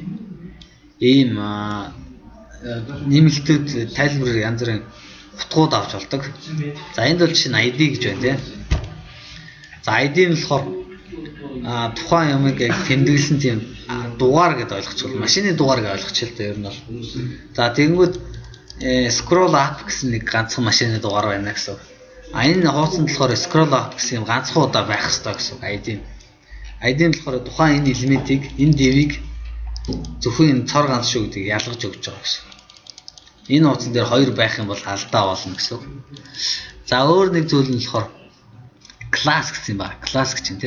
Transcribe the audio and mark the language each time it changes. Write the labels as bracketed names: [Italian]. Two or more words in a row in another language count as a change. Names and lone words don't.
[Mongolian] Ийм нэмэлтүүд тайлбар янз бүрийн утгууд авч болдог. За энд бол жишээ нь ID гэж байна тийм. За ID нь болохоор тухайн юмыг яг тэмдэглэсэн тийм дугаар гэдээ ойлгочихвол машины дугаар гэж ойлгочихвол та ер нь бол. За тэгэнгүүт [English] scroll up [Mongolian] гэсэн нэг ганцхан машины дугаар байна гэсэн. Энэ хуудсанд болохоор [English] scroll up [Mongolian] гэсэн юм ганцхан удаа байх хэрэгтэй гэсэн ID. ID нь болохоор тухайн энэ элементийг, энэ div-ийг зөвхөн энэ цор ганц шүү гэдгийг ялгаж өгч байгаа гэсэн. Энэ хуудсан дээр хоёр байх юм бол алдаа болно гэсэн. За өөр нэг зүйл нь болохоор class гэсэн юм байна. Class гэж юм тий.